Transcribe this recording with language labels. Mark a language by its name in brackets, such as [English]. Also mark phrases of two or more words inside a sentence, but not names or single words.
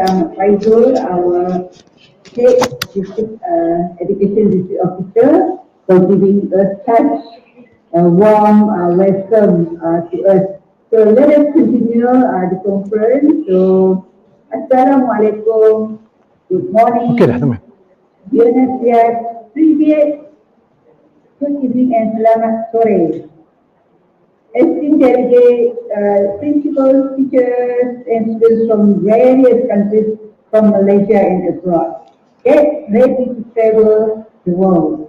[English] Faizul, our State District Education District Officer, for giving us such a warm welcome to us. So, let us continue the conference. So, Assalamualaikum. Good morning. [Malay] Okey dah, teman. [Spanish] Buenos días. Привет. [English] Good evening and [Indonesian] selamat sore. [English] Esteemed delegates, principals, teachers, and students from various countries from Malaysia and abroad, get ready to travel the world.